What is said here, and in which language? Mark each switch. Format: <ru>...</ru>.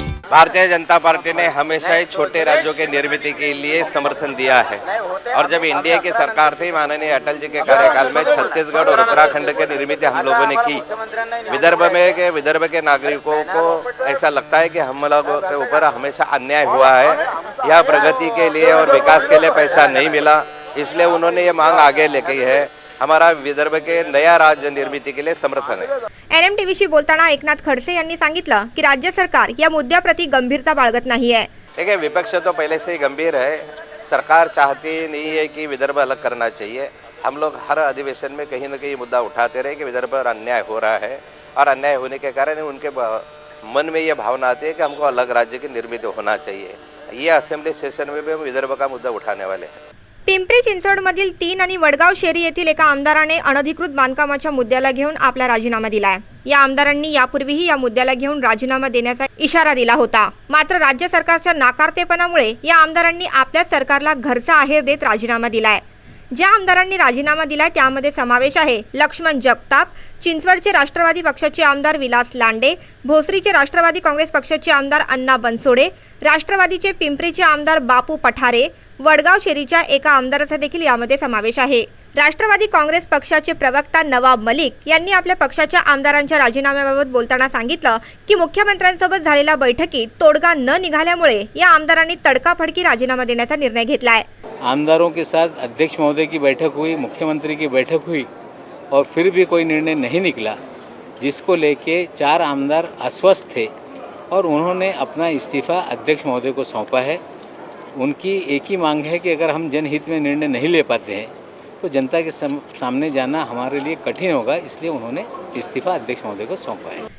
<hi>Bharatiya Janata party ने हमेशा ही छोटे राज्यों के निर्मित के लिए समर्थन दिया है और जब इंडिया की सरकार थी माननीय अटल जी के कार्यकाल में छत्तीसगढ़ और उत्तराखंड की निर्मित हम लोगों ने की। विदर्भ के नागरिकों को ऐसा लगता है कि हम लोगों के ऊपर हमेशा अन्याय हुआ है, यह प्रगति के लिए और विकास के लिए पैसा नहीं मिला, इसलिए उन्होंने ये मांग आगे लेके है। हमारा विदर्भ के नया राज्य निर्मिती के लिए समर्थन है।</hi> <mr>NMTVशी बोलताना एकनाथ खडसे यांनी सांगितलं की राज्य सरकार या मुद्द्याप्रती गंभीरता बाळगत नाही आहे।</mr> <hi>देखिए, विपक्ष तो पहले से ही गंभीर है। सरकार चाहती नहीं है कि विदर्भ अलग करना चाहिए। हम लोग हर अधिवेशन में कहीं न कहीं मुद्दा उठाते रहे कि विदर्भ पर अन्याय हो रहा है और अन्याय होने के कारण उनके मन में ये भावना आती है कि हमको अलग राज्य की निर्मित होना चाहिए। ये असेंबली सेशन में भी हम विदर्भ का मुद्दा उठाने वाले हैं।</hi> <mr>पिंपरी चिंचवडमधील 3 आणि वडगाव शेरी येथील एका आमदाराने अनधिकृत बांधकामाच्या मुद्द्याला घेऊन आपला राजीनामा दिलाय। या आमदारांनी यापूर्वीही या मुद्द्याला घेऊन राजीनामा देण्याचा इशारा दिला होता, मात्र राज्य सरकारच्या नाकारतेपणामुळे या आमदारांनी आपल्या सरकारला घरचा आहेर देत राजीनामा दिलाय। ज्या आमदारांनी राजीनामा दिलाय त्यामध्ये समावेश आहे लक्ष्मण जगताप, चिंचवडचे राष्ट्रवादी पक्षाचे आमदार विलास लांडे, भोसरीचे राष्ट्रवादी काँग्रेस पक्षाचे आमदार अण्णा बनसोडे, राष्ट्रवादीचे पिंपरीचे आमदार बापू पठारे, वडगाव शेरीच्या एका आमदाराचा देखील यामध्ये समावेश आहे। राष्ट्रवादी काँग्रेस पक्षाचे प्रवक्ता नवाब मलिक यांनी आपल्या पक्षाच्या आमदारांच्या राजीनाम्याबाबत बोलताना सांगितलं की मुख्यमंत्र्यांसोबत झालेल्या बैठकीत तोडगा न निघाल्यामुळे या आमदारांनी तडकाफडकी राजीनामा देण्याचा निर्णय घेतलाय।</mr> <hi>आमदारों के साथ अध्यक्ष महोदय की बैठक हुई, मुख्यमंत्री की बैठक हुई और फिर भी कोई निर्णय नहीं निकला, जिसको लेके 4 आमदार अस्वस्थ थे और उन्होंने अपना इस्तीफा अध्यक्ष महोदय को सौंपा है। उनकी एक ही मांग है कि अगर हम जनहित में निर्णय नहीं ले पाते हैं तो जनता के सामने जाना हमारे लिए कठिन होगा, इसलिए उन्होंने इस्तीफा अध्यक्ष महोदय को सौंपा है।</hi>